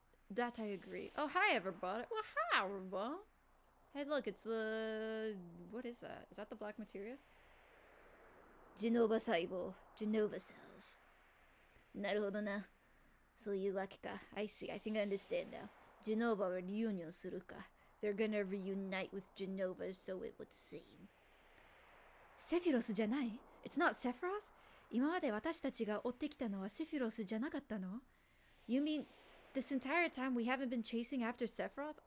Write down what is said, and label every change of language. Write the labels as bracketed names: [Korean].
[English] That I agree. Oh, hi, everybody. Well, hi, everybody. Hey, look, it's the... What is that? Is that the black materia? Genova Saibo. Genova cells. [Japanese] Naruhodo na. そういうわけか. [English] I see. I think I understand now. Genova will reunion するか. They're gonna reunite with Genova, so it would seem. [Japanese] Sephiroth じゃない? [English] It's not Sephiroth? [Japanese] 今まで私たちが追ってきたのは Sephiroth じゃなかったの? [English] You mean this entire time we haven't been chasing after Sephiroth?